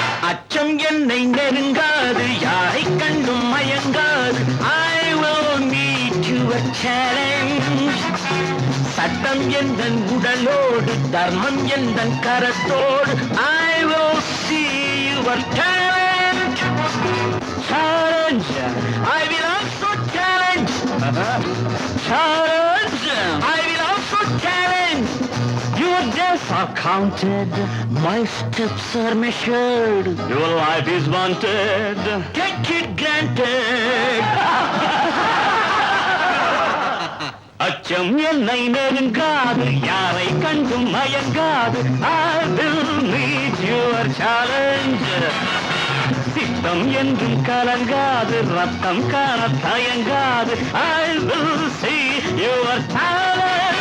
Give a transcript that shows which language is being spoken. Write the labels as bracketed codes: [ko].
[ta] அச்சம் என்னை நெருங்காது, யாரை கண்டும் மயங்காது. [en] I will meet your challenge. [ta] சட்டம் எந்தன் உடலோடு, தர்மம் எந்தன் கரத்தோடு. [en] I will see your talent. Challenge, I will also challenge. Challenge, I will also challenge. Your days are counted, my steps are measured. Your life is wanted, take it granted. [ta] அச்சம் என்னை நெருங்காது, யாரை கண்டும் மயங்காது. [en] I will meet your challenge. [ta] சித்தம் என்றும் கலங்காது, ரத்தம் காண தயங்காது. [en] I will see your talent.